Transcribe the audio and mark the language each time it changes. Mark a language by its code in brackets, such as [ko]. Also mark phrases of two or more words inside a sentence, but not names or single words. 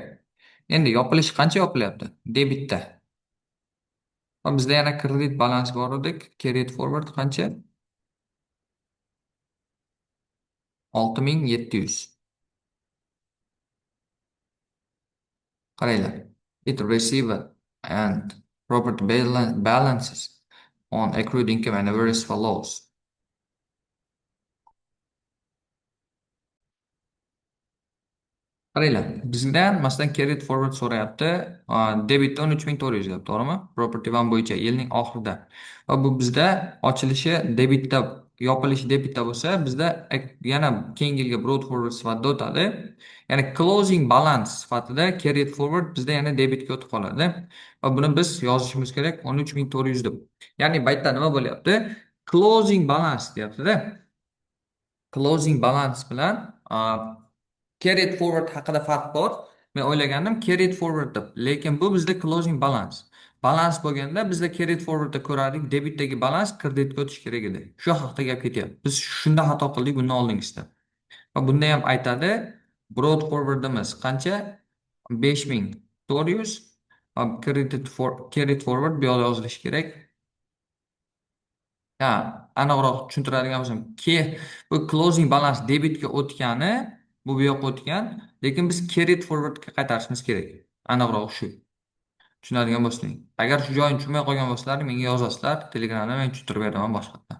[uz] Endi yopilishi qancha yopilyapti? Debitda. Va bizda yana kredit balans bor edi. [en] Carried forward qancha? [uz] 6.700. Qaranglar. [en] It received and property balances on accrued income and various follows. [uz] Qaranglar, bizdan masalan [en] credit forward [uz] so'rayapti. Debitda 13,400 deyapti, to'g'rimi? [en] Property one [uz] bo'yicha yilning oxirida. Va bu bizda ochilishi debitda, yopilishi debitda bo'lsa, bizda yana keyingi yilga [en] brought forward [uz] sifatida o'tadi. Ya'ni [en] closing balance [uz] sifatida [en] credit forward [uz] bizda yana debitga o'tib qoladi. Va buni biz yozishimiz kerak 13,400 deb. Ya'ni bu yerda nima bo'lyapti? [en] Closing balance [uz] deyapti-da. [en] Closing balance [uz] bilan [en] carried forward [uz] haqida farq bor. Men o'ylagandim [en] carried forward [uz] deb, lekin bu bizda [en] closing balance. [uz] Balans bo'lganda bizda [en] carried forwardda [uz] ko'rardik, debitdagi balans kreditga o'tish kerak edi. Shu haqida gap ketyapti. Biz shunda xato qildik bundan oldingisida. Va bunda ham aytadi, [en] brought forwardimiz [uz] qancha? 5,400. Va [en] carried forward [uz] bu yoqda yozilishi kerak. Ha, aniqroq tushuntiradigan bo'lsam, bu [en] closing balance [uz] debitga o'tgani, bu yoqqa o'tgan, lekin biz [en] carried forwardga [uz] qaytarishimiz kerak. Aniqroq shu. Tushunadigan bo'lsang. Agar shu joyini tushunmay qolgan bo'lsalaring, menga yozasizlar, Telegramda men tushuntirib beraman boshqatdan.